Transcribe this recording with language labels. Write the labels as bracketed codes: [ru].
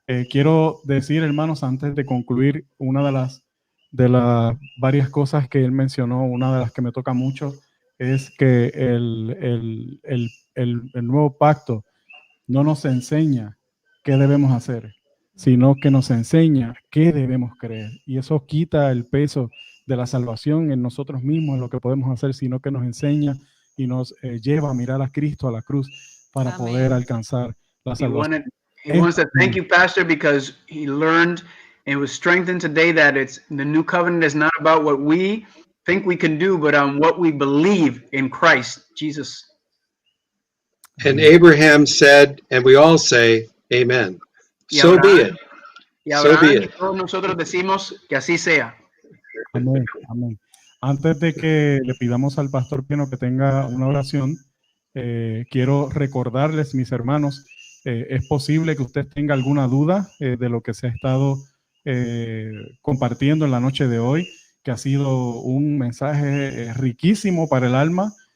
[es] Quiero decir, hermanos, antes de concluir, una de las varias cosas que él mencionó, una de las que me toca mucho, es que el nuevo pacto no nos enseña qué debemos hacer, sino que nos enseña qué debemos creer. Y eso quita el peso de la salvación en nosotros mismos, en lo que podemos hacer, sino que nos enseña y nos lleva a mirar a Cristo, a la cruz, para poder alcanzar la salvación. [en] He wants to thank you, Pastor, because he learned and was strengthened today that the new covenant is not about what we think we can do, but on what we believe in Christ Jesus. And Abraham said, and we all say, Amen. So be it. [es] Y Abraham y todos nosotros decimos que así sea. Amén, amén. Antes de que le pidamos al Pastor Peno que tenga una oración, quiero recordarles, mis hermanos, es posible que usted tenga alguna duda de lo que se ha estado compartiendo en la noche de hoy, que ha sido un mensaje riquísimo para el alma.